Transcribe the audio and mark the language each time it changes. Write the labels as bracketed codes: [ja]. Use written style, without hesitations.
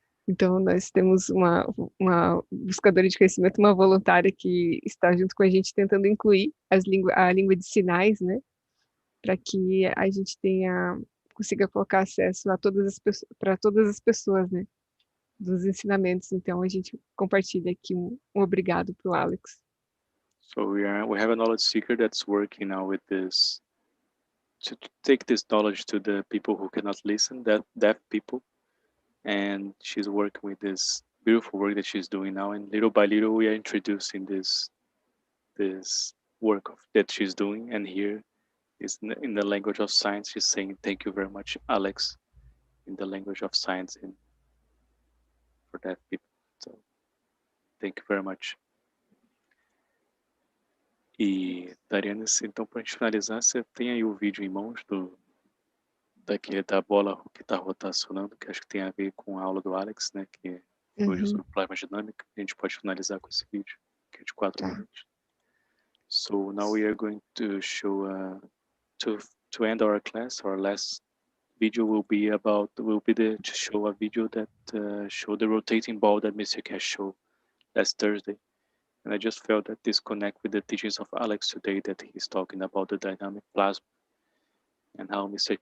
[pt] Então, nós temos uma buscadora de conhecimento, uma voluntária que está junto com a gente tentando incluir a língua de sinais, né? Para que a gente consiga colocar acesso a para todas as pessoas, né? Dos ensinamentos. Então, a gente compartilha aqui um obrigado para o Alex. [en] So we have a knowledge seeker that's working now with this, to take this knowledge to the people who cannot listen, deaf people. And she's working with this beautiful work that she's doing now. And little by little, we are introducing this work that she's doing. And here is in the language of science, she's saying, thank you very much, Alex, in the language of science and for deaf people. So thank you very much. [pt] E, Dariane, então, para a gente finalizar, você tem aí o vídeo em mãos da bola que está rotacionando, que acho que tem a ver com a aula do Alex, né, que hoje sobre plasma dinâmica. A gente pode finalizar com esse vídeo, que é de 4 minutos. [en] So now we are going to show, to end our class, our last video will be to show a video that show the rotating ball that Mr. Keshe showed last Thursday. And I just felt that this connect with the teachings of Alex today, that he's talking about the dynamic plasma and how Mr.